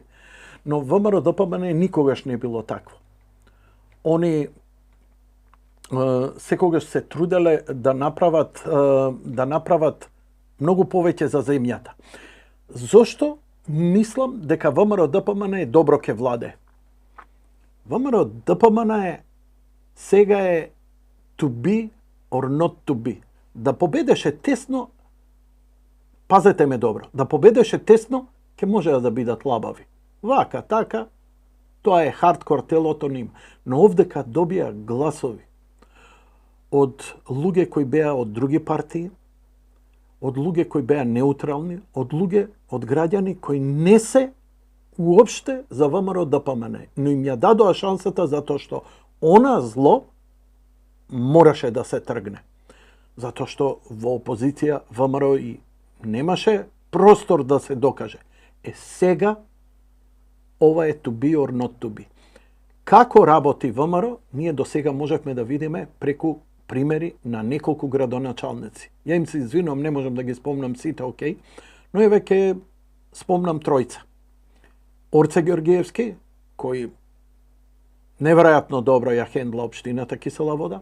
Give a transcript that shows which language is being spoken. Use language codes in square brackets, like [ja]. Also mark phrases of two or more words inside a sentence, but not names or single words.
[mk] Но ВМРО-ДПМН никогаш не било такво. Они секогаш се труделе да направат многу повеќе за земјата. Зошто? Мислам дека ВМРО-ДПМН е добро ке владе. ВМРО-ДПМН е сега е [en] to be or not to be. [mk] Да победеше тесно, пазете ме добро, да победеше тесно, ќе може да бидат лабави. Вака, така, тоа е хардкор телото ним. Но овдека добија гласови од луѓе кои беа од други партии, од луѓе кои беа неутрални, од луѓе, од граѓани кои не се уопште за ВМРО-ДПМН, но им ја дадоа шансата затоа што она зло мораше да се тргне. Затоа што во опозиција ВМРО и немаше простор да се докаже. Сега ова е [en] to be or not to be. [mk] Како работи ВМРО, ние до сега можевме да видиме преку примери на неколку градоначалници. Ја им се извинувам, не можам да ги спомнам сите, окей, но еве ќе спомнам тројца. Орце Ѓорѓевски, кој Неверојатно добро ја хендла општината Кисела Вода.